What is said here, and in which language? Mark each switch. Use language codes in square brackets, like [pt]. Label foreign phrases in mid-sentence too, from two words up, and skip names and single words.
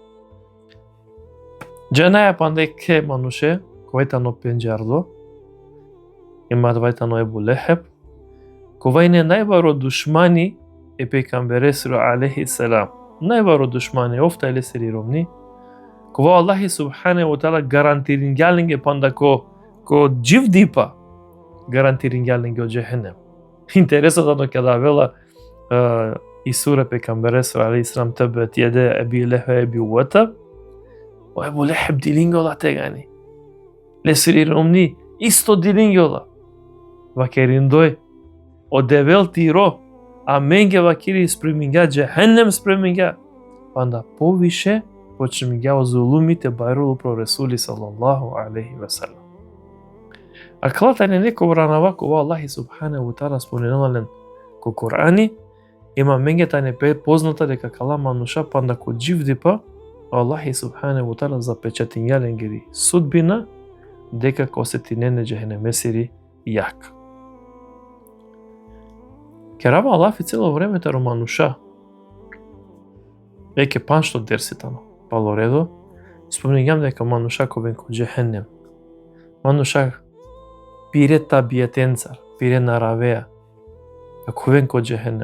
[rom] Џанаја пандеке мануше, којтано пенџардо, има двајтано Ебу Лехеб, ковајне најбаро душмани е пейгамбересро [ar] عليه السلام. [rom] Најбаро душмани офта е лесери ромни. Кова Аллахи [ar] سبحانه وتعالى [rom] гарантирингалинге панда ко џив дипа гарантирингалинге од џехенем. [mk] Интересно када [rom] вела и сура пейгамбересро [ar] عليه السلام [rom] табет једе Еби Лехеб еби Утаб. О Ебу Лехеб дилингола тегани. Лесери ромни исто дилингола. Вакериндој одевел тиро, а менге вакири спреминга џехенем спреминга. Панда повише почемига зулумите байрулу про Ресули [ar] صلى الله عليه وسلم. [rom] Аклата не неко бранава кова Аллахи [ar] سبحانه وتعالى [rom] спомнелален ко Курани, има менгета не позната дека кала мануша панда ко џив дипа, Аллахи [ar] سبحانه وتعالى [rom] запечатинјален гери судбина дека косетинене џехенемесири јак. Керава Аллафи [mk] цело времето [rom] романуша. Еке паншто дерситано. Палоредо, спомнигам дека мануша ковен ко џехенем. Мануша пире табиетенцар, пире наравеа, ковен ко џехенем.